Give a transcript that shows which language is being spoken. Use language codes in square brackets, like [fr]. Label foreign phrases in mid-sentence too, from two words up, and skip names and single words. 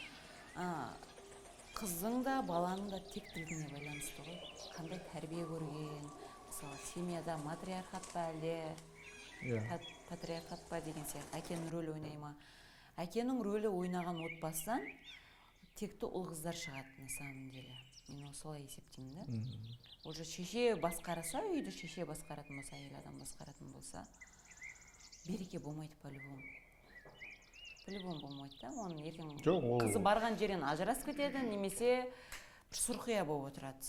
[kk] Қыздың да, баланың да тектілігіне байланысты ғой. Қандай тәрбие көрген, мысалы, семьяда матриархат па әлде, патриархат па деген сияқты, әкенің рөлі ойнай ма? Әкенің рөлі ойнаған отбасыдан текті ұл қыздар шығады, [ru] на самом деле. [kk] Мен осылай есептеймін да. Уже шеше басқарса, үйді шеше басқаратын болса, әйел адам басқаратын болса, береке болмайды по-любому. По-любому болмайды да, оның ертең қызы барған жерден ажырасып кетеді, немесе бір сұрқия болып отырады.